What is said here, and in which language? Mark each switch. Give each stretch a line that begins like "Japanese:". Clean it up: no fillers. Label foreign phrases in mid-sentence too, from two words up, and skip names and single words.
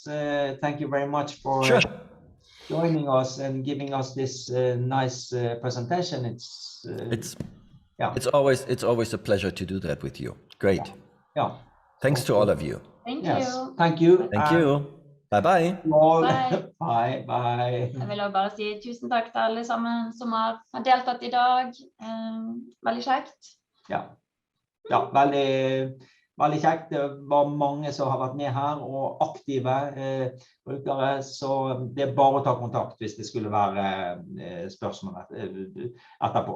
English: Thank you very much for joining us and giving us this nice presentation. It's always a pleasure to do that with you. Great. Yeah. Thanks to all of you. Thank you. Thank you. Thank you. Bye bye. Bye bye.
Norwegian: Jeg vil bare si tusen takk til alle sammen som har deltatt i dag. Veldig kjekt. Ja, veldig kjekt. Det var mange som har vært med her og aktive brukere, så det er bare å ta kontakt hvis det skulle være spørsmål etterpå.